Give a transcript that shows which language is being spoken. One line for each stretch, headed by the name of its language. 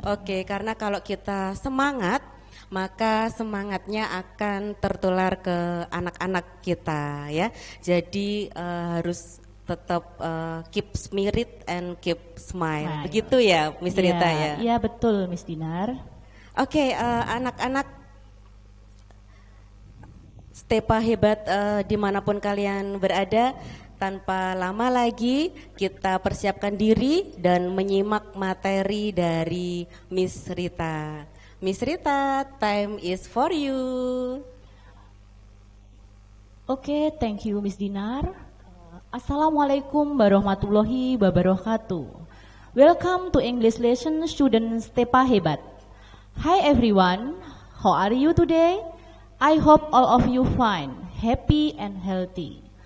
Indonesian: Oke, karena kalau kita semangat, maka semangatnya akan tertular ke anak-anak kita ya. Jadi harus tetap
English: keep spirit and keep smile.
Indonesian: Nah, begitu ya Miss Rita ya. Iya, betul Miss Dinar. Oke, anak-anak Stepa hebat dimanapun kalian berada, tanpa lama lagi kita persiapkan diri dan menyimak materi dari Miss Rita.
English: Miss Rita, time is for you. Oke, thank you Miss Dinar. Assalamualaikum warahmatullahi wabarakatuh. Welcome to English lesson student Stepa hebat. Hi everyone, how are you today? I hope all of you fine, happy and healthy.